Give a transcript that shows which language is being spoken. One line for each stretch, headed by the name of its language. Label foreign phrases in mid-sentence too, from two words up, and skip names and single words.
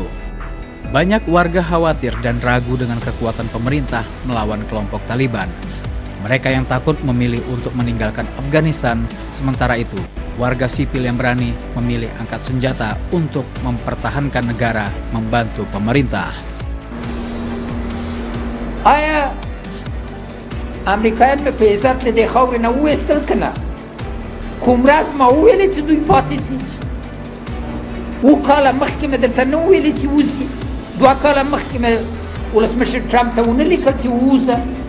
Indonesian: Banyak warga khawatir dan ragu dengan kekuatan pemerintah melawan kelompok Taliban. Mereka yang takut memilih untuk meninggalkan Afghanistan, sementara itu warga sipil yang berani memilih angkat senjata untuk mempertahankan negara membantu pemerintah.
Pashto: آیا امریکایان به عزت له دې خاورې نه وویستل که نه؟ کوم ورځ ما وویلې چې دوی پاتې سي؟ 2 کاله مخکې مې درته نه وویلې چې وځي؟ 2 کاله مخکې مې ولسمشر ټرمپ ته ونه لیکل چې ووځه؟